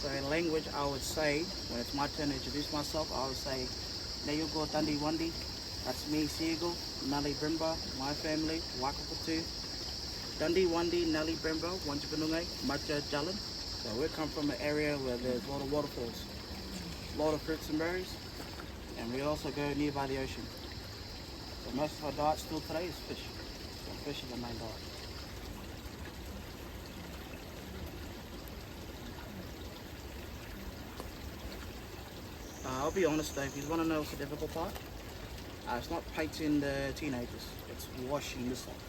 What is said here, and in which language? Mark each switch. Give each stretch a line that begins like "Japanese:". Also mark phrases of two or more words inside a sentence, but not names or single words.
English: language, I would say, when it's my turn to introduce myself, I would say, Neyugo Dandi Wandi, that's me, Seagull, Nali Brimba, my family, Wakaputu, Dundee Wandi, Nali Brimba, Wanjibunungai, Maja Jalan. So we come from an area where there's a lot of waterfalls, a lot of fruits and berries, and we also go nearby the ocean. So most of our diet still today is fish. So fish is the main diet. I'll be honest though, if you want to know what's the difficult part, it's not painting the teenagers, it's washing the stuff.